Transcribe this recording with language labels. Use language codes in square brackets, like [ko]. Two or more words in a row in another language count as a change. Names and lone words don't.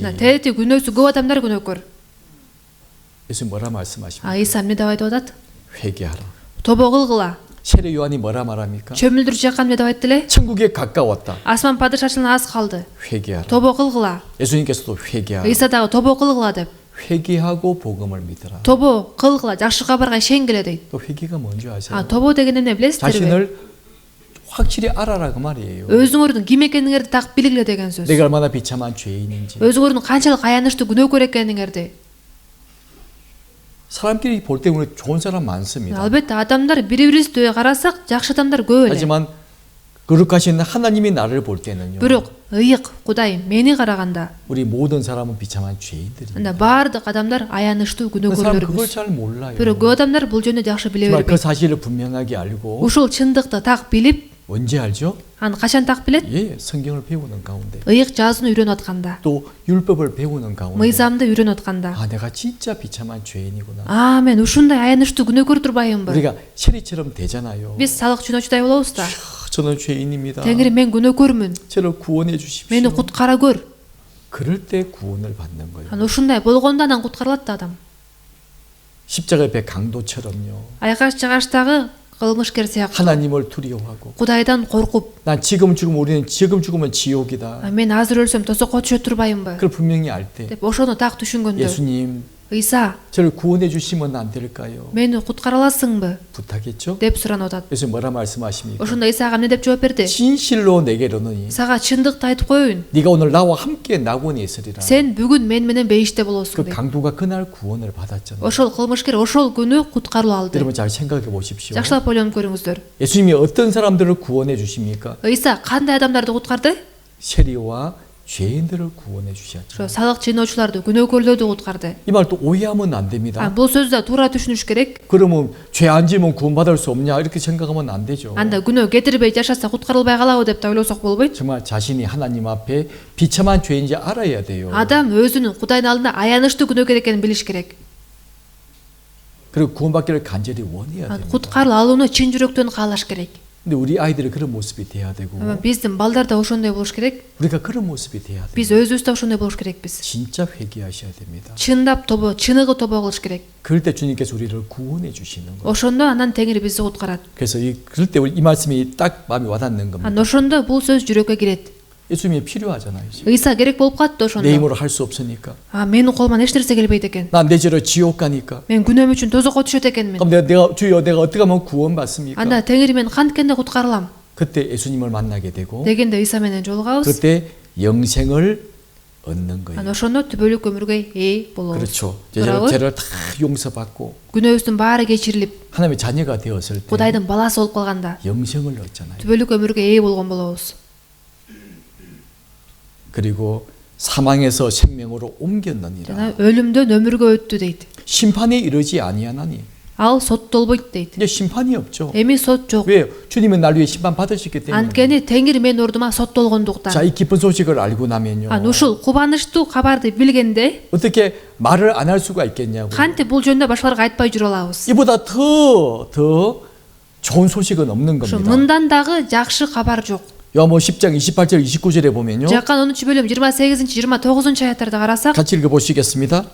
[ky] тээти күнөөсү көп адамдар күнөөкөр. [ko] 예수 뭐라 말씀하십니까? [ky] Иса эмне деп айтып атат? [ko] 회개하라. [ky] тобо кылгыла. [ko] 세례 요한이 뭐라 말합니까? [ky] чөмүлдүрүп жаккан эмне деп айтты эле? [ko] 천국에 가까웠다. [ky] асман падышачылыгына аз калды. [ko] 회개하라. [ky] тобо кылгыла. [ko] 예수님께서도 회개하라. [ky] Иса дагы тобо кылгыла деп. [ko] 회개하고 복음을 믿으라. [ky] тобо кылгыла, жакшы кабарга ишенгиле дейт. [ko] 또 회개가 뭔지 아세요? [ky] тобо деген эмне билесиздерби? [ko] 자신을 확실히 알아라 그 말이에요. [ky] өзүңөрдүн ким экениңерди так билгиле деген сөз. [ko] 내가 얼마나 비참한 죄인인지. [ky] өзүңөрдүн канчалык аянычтуу күнөөкөр экениңерди. [ko] 사람끼리 볼 때 우리 좋은 사람 많습니다. [ky] Албетте адамдар бири-бирибизди карасак жакшы адамдар көп эле. [ko] 하지만 거룩하신 하나님이 나를 볼 때는요. [ky] Бирок ыйык Кудай мени караганда [ko] 우리 모든 사람은 비참한 죄인들입니다. [ky] анда баардык адамдар аянычтуу [ko] 그 사람 그걸 [ky] күнөөкөрлөрбүз. [ko] 잘 몰라요. [ky] Бирок көп адамдар бул жөнүндө жакшы биле [ko] 정말 그 [ky] бербейт. [ko] 사실을 분명하게 알고 [ky] Ушул чындыкты так билип, [ko] 언제 알죠? [ky] аны качан так билет? [ko] 예, 성경을 배우는 가운데 [ky] Ыйык жазууну үйрөнүп атканда, [ko] 또 율법을 배우는 가운데 [ky] мыйзамды үйрөнүп атканда. [ko] 아 내가 진짜 비참한 죄인이구나. [ky] Мен ушундай аянычтуу күнөөкөр турбаймынбы? [ko] 우리가 체리처럼 되잖아요. [ky] Биз салык чүнөөчүдөй болобуз да. [ko] 저는 죄인입니다. [ky] Теңир мен күнөөкөрмүн. [ko] 저를 구원해 주십시오. [ky] Мени куткара көр. [ko] 그럴 때 구원을 받는 거예요. [ky] Аны ушундай болгондо анан куткарылат да адам. [ko] 십자가 옆에 강도처럼요. [ky] Айкаш жагачтагы кылмышкер сыяктуу. [ko] 하나님을 두려워하고 [ky] Кудайдан коркуп, [ko] 난 지금 죽으면 우리는 지금 죽으면 지옥이다. [ky] мен азыр өлсөм тосокко түшө турбаймынбы? [ko] 그걸 분명히 알 때 [ky] деп ошону так түшүнгөндө, [ko] 예수님 [ky] Ыйса, [ko] 저를 구원해 주시면 안 될까요? [ky] мени куткара аласыңбы? [ko] 부탁했죠? [ky] деп суранып атат. [ko] 예수님 뭐라 말씀하십니까? [ky] Ошондо Исаага эмне деп жооп берди? [ko] 진실로 내게 이르노니 [ky] Сага чындыкты айтып коеюн. [ko] 네가 오늘 나와 함께 낙원에 있으리라. [ky] Сен бүгүн мен менен бейиште [ko] 그 [ky] болосуң деп. [ko] 강도가 그날 구원을 받았잖아요. [ky] Ошол кылмышкер ошол күнү куткарылып алды. [ko] 여러분 잘 생각해 보십시오. [ky] Жакшылап ойлонуп көрүңүздөр. [ko] 예수님이 어떤 사람들을 구원해 주십니까? [ky] Ыйса кандай адамдарды куткарды? [ko] 세리와 죄인들을 구원해 주셨죠. [ky] Ошо салык чыйноочуларды, күнөөкөрлөрдү куткарды. [ko] 이 말 또 오해하면 안 됩니다. [ky] Бул сөздү туура түшүнүш керек. [ko] 그러면 죄 안 지으면 구원받을 수 없냐 이렇게 생각하면 안 되죠. [ky] Анда күнөө кетирбей жашаса куткарылбай калабы деп да ойлосок болбойт. [ko] 정말 자신이 하나님 앞에 비참한 죄인지 알아야 돼요. [ky] Адам өзүнүн Кудайдын алдында аянычтуу күнөөкөр экенин билиш керек. [ko] 그리고 구원받기를 간절히 원해야 됩니다. [ky] Куткарылып алууну чын жүрөктөн каалаш керек. [ko] 근데 우리 아이들이 그런 모습이 돼야 되고 [ky] Биздин балдар да ошондой болуш керек. [ko] 우리가 그런 모습이 돼야 돼요. [ky] Биз өзүбүз да ошондой болуш керекпиз. [ko] 진짜 회개하셔야 됩니다. [ky] Чындап чыныгы тобо кылыш керек. [ko] 그럴 때 주님께서 우리를 구원해 주시는 거예요. [ky] Ошондо анан Теңир бизди куткарат. [ko] 그래서 그럴 때 이 말씀이 딱 마음에 와닿는 겁니다. [ky] Ошондо бул сөз жүрөккө кирет. [ko] 예수님이 필요하잖아요. 지금. [ky] Ыйса керек болуп калат да [ko] 내 [ky] ошондо. [ko] 힘으로 할 수 없으니까. [ky] Менин колуман эч нерсе келбейт экен. [ko] 난 내 죄로 지옥 가니까. [ky] Мен күнөөм үчүн тозокко түшөт экенмин. [ko] 그럼 내가 주여 내가 어떻게 하면 구원받습니까? [ky] Анда Теңир мен канткенде куткарылам [ko] 그때 예수님을 만나게 되고 [ky] дегенде Ыйса менен жолугабыз. [ko] 그때 영생을 얻는 거예요. [ky] Ошондо түбөлүк өмүргө ээ болобуз. [ko] 그렇죠. [ky] Туурабы? [ko] 죄를 다 용서받고 [ky] күнөөбүздүн баары кечирилип, [ko] 하나님의 자녀가 되었을 때 [ky] Кудайдын баласы болуп калганда [ko] 영생을 얻잖아요. [ky] түбөлүк өмүргө ээ болгон болобуз. [ko] 그리고 사망에서 생명으로 옮겼느니라. [ky] жана өлүмдөн өмүргө өттү дейт. [ko] 심판에 이르지 아니하나니. [ky] Ал соттолбойт дейт. [ko] 이제 심판이 없죠. [ky] Эми сот жок. [ko] 왜? 주님은 날 위해 심판 받으셨기 때문에. [ky] Анткени Теңир мен ордума соттолгондуктан. [ko] 자, 이 기쁜 소식을 알고 나면요. [ky] Ушул кубанычтуу кабарды билгенде [ko] 어떻게 말을 안 할 수가 있겠냐고. [ky] кантип бул жөнүндө башкаларга айтпай жүрө алабыз. [ko] 이보다 더 좋은 소식은 없는 [ky] Ошо [ko] 겁니다. [ky] мындан дагы жакшы кабар жок. [ko] 요한복음 10장 28절 29절에 보면요. [ky] Жаккан 10 бөлүм 28-29 аяттарды карасак, [ko] 같이 읽어 보시겠습니다.